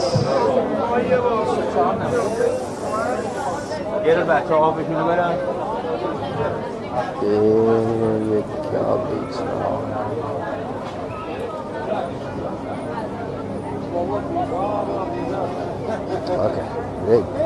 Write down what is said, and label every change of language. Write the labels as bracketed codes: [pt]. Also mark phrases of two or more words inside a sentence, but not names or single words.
[fa] یه رو بچه آبشونو برن [hi] ये क्या बेच रहा है? [en] Okay, great.